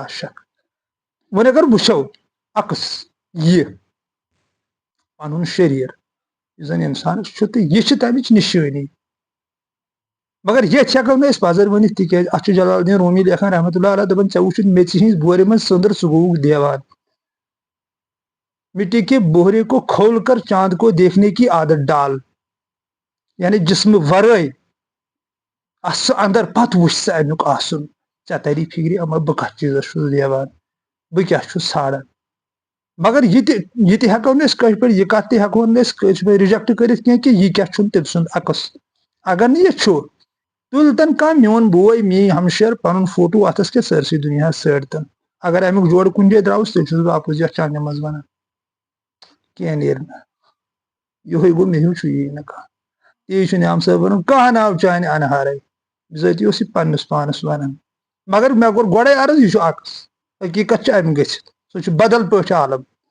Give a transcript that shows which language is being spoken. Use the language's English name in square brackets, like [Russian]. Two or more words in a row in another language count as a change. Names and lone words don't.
[Kashmiri] شک وۄنۍ اگر وٕچھو عکس یہِ پنُن شریٖر یُس زن انسانس چھُ تہٕ یہِ چھِ تمِچ نِشٲنی مگر ییٚتہِ ہٮ۪کو نہٕ أسۍ پزر ؤنِتھ تِکیازِ اتھ چھُ جلال الدین رومی لیکھان [Arabic] رحمتہ اللہ علیہ [Kashmiri] دپان ژےٚ وٕچھُتھ میژِ ہِنٛز بورِ منٛز سٔنٛدٕر ژٕ گوٚوُکھ دیوان [Urdu] مٹی کے بوہرے کو کھول کر چاند کو دیکھنے کی عادت ڈال [Kashmiri] یعنی جسم ورٲے سُہ اندر پتہٕ وٕچھ سا امیُک آسُن ژےٚ تری فکرِ اما بہٕ کتھ چیٖزس چھُس دیوان بہٕ کیاہ چھُس ژھانڈان مگر یہِ تہِ ہٮ۪کو نہٕ أسۍ کٲشِر پٲٹھۍ یہِ کتھ تہِ ہٮ۪کو نہٕ أسۍ کٲشِر پٲٹھۍ رِجکٹ کٔرِتھ کینٛہہ کہِ یہِ کیاہ چھُنہٕ تٔمۍ سُنٛد عکس اگر نہٕ یہِ چھُ تُلۍ تن کانٛہہ میون بوے میٲنۍ ہمشیر پنُن فوٹو اتھس کٮ۪تھ سٲرسٕے دُنیاہس سٲرتن اگر امیُک جوڑٕ کُنہِ جایہِ درٛاوُس تیٚلہِ چھُس بہٕ اپُز یتھ چانہِ منٛز ونان کینٛہہ نیرِ نہٕ یِہوے گوٚو مےٚ ہیوٗ چھُ یی نہٕ کانٛہہ تی چھُ نعام صٲب ونان کانٛہہ ناو چانہِ انہارے بِذٲتی اوس یہِ پننِس پانس ونان مگر مےٚ کوٚر گۄڈے عرض یہِ چھُ عکس حقیٖقت چھِ امہِ گٔژھِتھ سُہ چھُ بدل پٲٹھۍ عالم